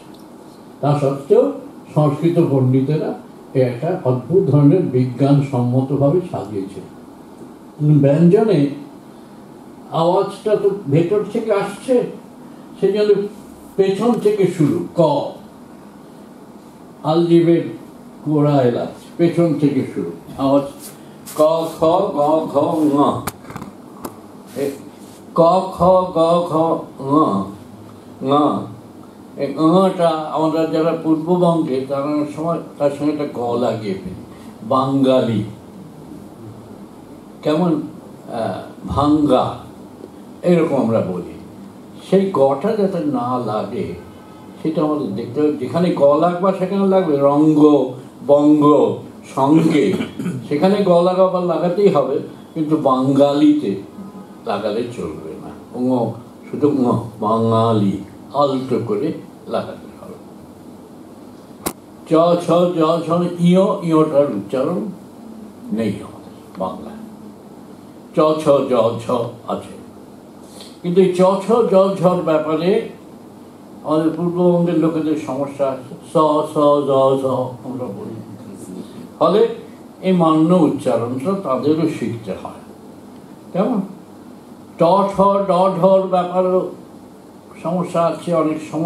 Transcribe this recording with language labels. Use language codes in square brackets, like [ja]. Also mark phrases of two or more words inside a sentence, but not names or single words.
[bn] তা সত্ত্বেও সংস্কৃত পণ্ডিতেরা একটা অদ্ভুত ধরনের বিজ্ঞানসম্মতভাবে সাজিয়েছে। ব্যঞ্জনে আওয়াজটা তো ভেতর থেকে আসছে, সেজন্য পেছন থেকে শুরু। আলজিবের গোড়া এলাচ, পেছন থেকে শুরু আওয়াজ। ক খ গ ঘ ঙ, ক খ গ ঘ ঙ ঙ। এই ঙটা আমরা যারা পূর্ববঙ্গে, তারা সময় তার সঙ্গে একটা গ লাগিয়ে ফেলি। বাঙালি, কেমন ভাঙ্গা, এরকম আমরা বলি। সেই গটা যাতে না লাগে সেটা আমাদের দেখতে হবে। যেখানে গ লাগবে সেখানে লাগবে রঙ্গ, বঙ্গ, সঙ্গে, সেখানে গ লাগাতেই হবে, কিন্তু বাঙালিতে লাগালে চলবে না। শুধু বাঙালি আলতো করে লাগাতে হবে। চ ছ জ ছ, ইয়োটার উচ্চারণ নেই আমাদের বাংলায়। চ ছ জ ছ আছে, কিন্তু এই চ ছ জ ঝর ব্যাপারে আমাদের পূর্ববঙ্গের লোকেদের সমস্যা আছে। স স জ ঝ আমরা বলি, ফলে এই মান্য উচ্চারণটা তাদেরও শিখতে হয়। কেমন ট ঠ ড ঢর ব্যাপারেও সমস্যা আছে।